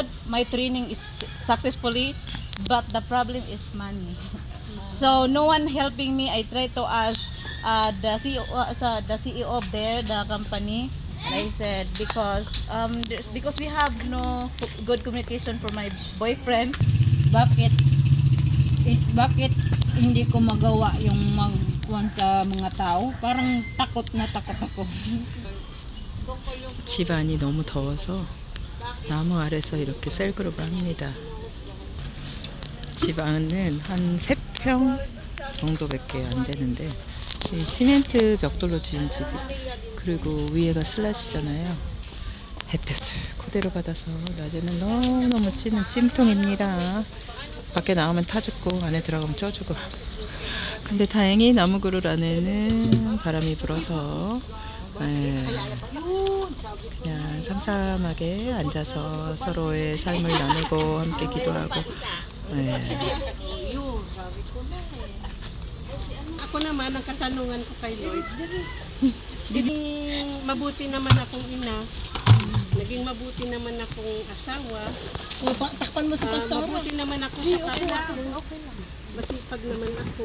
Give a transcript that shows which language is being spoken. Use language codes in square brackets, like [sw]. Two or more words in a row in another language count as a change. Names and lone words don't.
[en] My training is successfully, but the problem is money. So no one helping me. I tried to ask the CEO of the company. And I said because we have no good communication for my boyfriend. [tl] Bakit hindi ko magawa yung magkuhan sa mga tao? Parang takot ako. [ko] 집안이 너무 더워서 나무 아래서 이렇게 셀그룹을 합니다. 집 안은 한 3평 정도밖에 안 되는데 이 시멘트 벽돌로 지은 집이 그리고 위에가 슬라시잖아요. 햇볕을 그대로 받아서 낮에는 너무너무 찌는 찜통입니다. 밖에 나오면 타 죽고 안에 들어가면 쪄 죽고. 근데 다행히 나무 그루 안에는 바람이 불어서 그냥 삼삼하게 앉아서 서로의 삶을 나누고 함께 기도하고 네. [tl] Yun, sabi ko na eh. Ako naman, ang katanungan ko kay Lord, naging mabuti naman akong ina, naging mabuti naman akong asawa, Takpan mo mabuti naman ako sa kapwa ko, masipag naman ako.